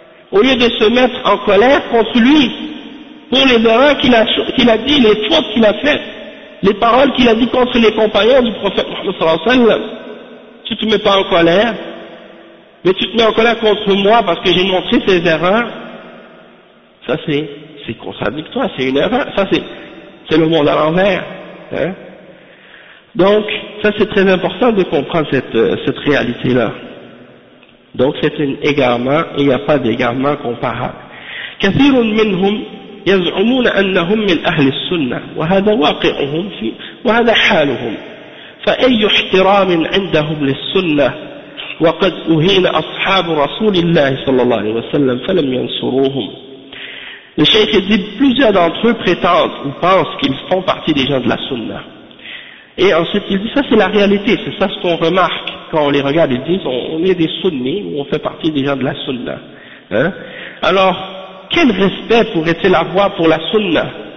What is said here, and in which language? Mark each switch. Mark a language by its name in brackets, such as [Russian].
[French] Au lieu de se mettre en colère contre lui, pour les erreurs qu'il a dit, les fautes qu'il a faites, les paroles qu'il a dit contre les compagnons du prophète Mohammed sallallahu alayhi wa sallam, tu te mets pas en colère, mais tu te mets en colère contre moi parce que j'ai montré ses erreurs, ça c'est contradictoire, c'est une erreur, ça c'est le monde à l'envers, Donc, ça c'est très important de comprendre cette réalité-là. Donc c'est un égarement, il n'y a pas d'égarement comparable. [Arabic] كثير منهم يزعمون أنهم من أهل السنة وهذا واقعهم في وهذا حالهم فأي احترام عندهم للسنة وقد أهين أصحاب رسول الله صلى الله عليه وسلم فلم ينصروهم. [French] Le Cheikh dit plusieurs d'entre eux prétendent ou pensent qu'ils font partie des gens de la Sunna. Et ensuite il dit ça c'est la réalité, c'est ça ce qu'on remarque. Quand on les regarde, ils disent on est des sunnis, on fait partie des gens de la sunna. Alors, quel respect pourrait-il avoir pour la sunna?